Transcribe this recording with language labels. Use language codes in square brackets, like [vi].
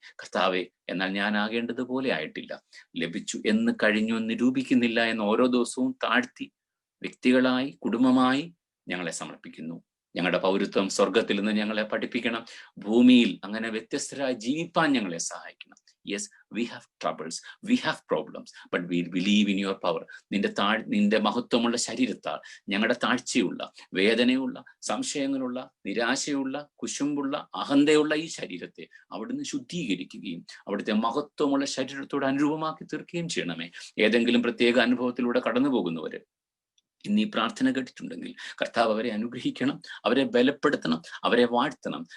[ml] കർത്താവെ, എന്നാൽ ഞാൻ ആകേണ്ടതുപോലെ ആയിട്ടില്ല, ലഭിച്ചു എന്ന് കഴിഞ്ഞു എന്ന് നിരൂപിക്കുന്നില്ല എന്ന് ഓരോ ദിവസവും താഴ്ത്തി വ്യക്തികളായി, കുടുംബമായി ഞങ്ങളെ സമർപ്പിക്കുന്നു. ഞങ്ങളുടെ പൗരത്വം സ്വർഗത്തിൽ നിന്ന് ഞങ്ങളെ പഠിപ്പിക്കണം. ഭൂമിയിൽ അങ്ങനെ വ്യത്യസ്തരായി ജീവിപ്പാൻ ഞങ്ങളെ സഹായിക്കണം. [en] Yes, we have troubles, we have problems, but we believe in your power. [ml] നിന്റെ മഹത്വമുള്ള ശരീരത്താൽ ഞങ്ങളുടെ താഴ്ചയുള്ള, വേദനയുള്ള, സംശയങ്ങളുള്ള, നിരാശയുള്ള, കുശുമ്പുള്ള, അഹന്തയുള്ള ഈ ശരീരത്തെ അവിടുന്ന് ശുദ്ധീകരിക്കുകയും അവിടുത്തെ മഹത്വമുള്ള ശരീരത്തോട് അനുരൂപമാക്കി തീർക്കുകയും ചെയ്യണമേ. ഏതെങ്കിലും പ്രത്യേക അനുഭവത്തിലൂടെ കടന്നു പോകുന്നവര് ഇന്ന് ഈ പ്രാർത്ഥന കേട്ടിട്ടുണ്ടെങ്കിൽ കർത്താവ് അവരെ അനുഗ്രഹിക്കണം, അവരെ ബലപ്പെടുത്തണം, അവരെ വാഴ്ത്തണം.